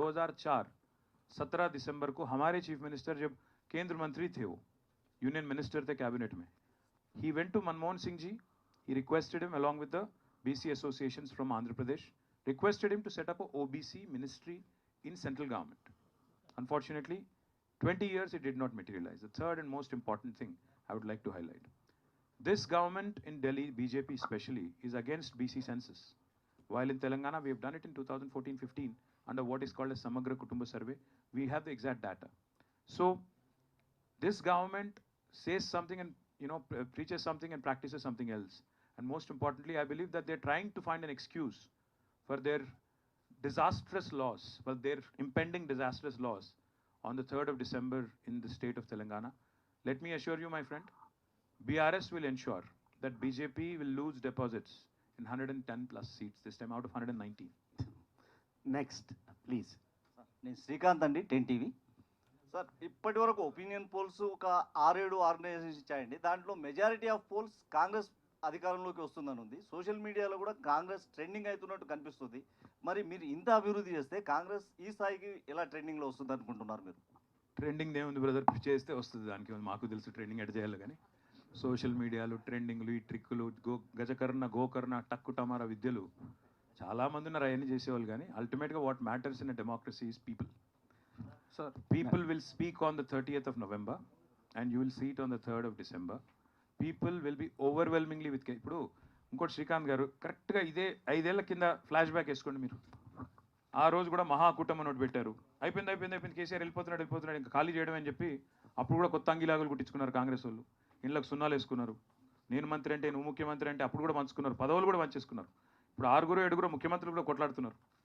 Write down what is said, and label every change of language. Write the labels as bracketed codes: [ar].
[hi] 2004 17 दिसंबर को हमारे chief minister, जब केंद्र मंत्री थे, वो यूनियन मिनिस्टर थे कैबिनेट में, [en] He went to Manmohan Singh ji, he requested him along with the BC associations from Andhra Pradesh, requested him to set up a OBC ministry in central government. Unfortunately, 20 years it did not materialize. The third and most important thing I would like to highlight. This government in Delhi, BJP especially, is against BC census. While in Telangana, we have done it in 2014-15 under what is called a Samagra Kutumba survey. We have the exact data. So, this government says something and, preaches something and practices something else. And most importantly, I believe that they're trying to find an excuse for their disastrous loss, for their impending disastrous loss on the 3rd of December in the state of Telangana. Let me assure you, my friend, BRS will ensure that BJP will lose deposits in 110 plus seats this time out of 119. Next, please. [te] నేను శ్రీకాంత్ అండి, 10 TV. Sir, ఇప్పటి వరకు opinion polls ఒక 6-7 organisations ఇచ్చాయండి. దాంట్లో majority of poles Congress అధికారంలోకి వస్తుందని ఉంది. Social మీడియాలో కూడా కాంగ్రెస్ ట్రెండింగ్ అవుతున్నట్టు కనిపిస్తుంది. మరి మీరు ఇంత అభివృద్ధి చేస్తే కాంగ్రెస్ ఈ స్థాయికి ఎలా ట్రెండింగ్లో వస్తుంది అనుకుంటున్నారు మీరు? ట్రెండింగ్ ఏముంది బ్రదర్, చేస్తే వస్తుంది. దానికి మాకు తెలుసు ట్రెండింగ్ ఎట్ చేయాలి. కానీ సోషల్ మీడియాలు, ట్రెండింగ్లు, ఈ ట్రిక్కులు, గజకర్ణ, గోకర్ణ, టక్కు టమారా విద్యలు చాలామంది ఉన్నారు, అవన్నీ చేసేవాళ్ళు. [en] కానీ అల్టిమేట్గా what matters in a democracy is people. Sir, People will speak on the 30th of November and you will see it on the 3rd of December. People will be overwhelmingly with. [te] ఇప్పుడు ఇంకోటి శ్రీకాంత్ గారు, కరెక్ట్గా ఇదే 5 ఏళ్ల కింద flash back వేసుకోండి మీరు. ఆ రోజు కూడా మహాకూటమి నోటు పెట్టారు. అయిపోయింది కేసీఆర్ వెళ్ళిపోతున్నాడు ఇంకా ఖాళీ చేయడం అని చెప్పి అప్పుడు కూడా కొత్త అంగిలాగులు కుట్టించుకున్నారు కాంగ్రెస్ వాళ్ళు. ఇళ్ళకు సున్నాలు వేసుకున్నారు. నేను మంత్రి అంటే, నువ్వు ముఖ్యమంత్రి అంటే అప్పుడు కూడా పంచుకున్నారు. పదవులు కూడా పంచేసుకున్నారు. ఇప్పుడు 6-7 ముఖ్యమంత్రులు కూడా కొట్లాడుతున్నారు.